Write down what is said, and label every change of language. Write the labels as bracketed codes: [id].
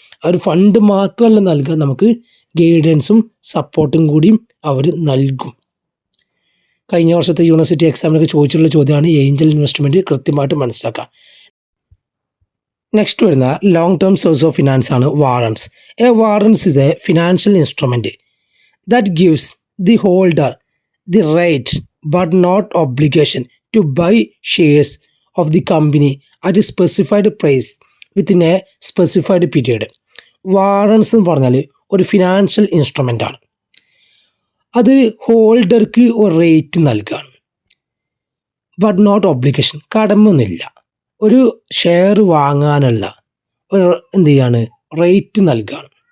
[ml] അവർ fund മാത്രമല്ല നൽകുക, നമുക്ക് ഗൈഡൻസും സപ്പോർട്ടും കൂടിയും അവർ നൽകും. കഴിഞ്ഞ വർഷത്തെ യൂണിവേഴ്സിറ്റി എക്സാമിനൊക്കെ ചോദിച്ചിട്ടുള്ള ചോദ്യമാണ് ഏഞ്ചൽ ഇൻവെസ്റ്റ്മെൻറ്റ് കൃത്യമായിട്ട് മനസ്സിലാക്കുക. നെക്സ്റ്റ് വരുന്ന long term source of finance ആണ് warrants. [en] A warrants is a financial instrument that gives the holder the right but not obligation to buy shares of the company at a specified price within a specified period. [ml] Warrants എന്ന് പറഞ്ഞാൽ ഒരു financial instrument ആണ്. അത് ഹോൾഡർക്ക് ഒരു rate നൽകുകയാണ്. But not obligation, കടമൊന്നുമില്ല. ഒരു share വാങ്ങാനുള്ള ഒരു എന്ത് ചെയ്യാണ്, റേറ്റ് നൽകുകയാണ്.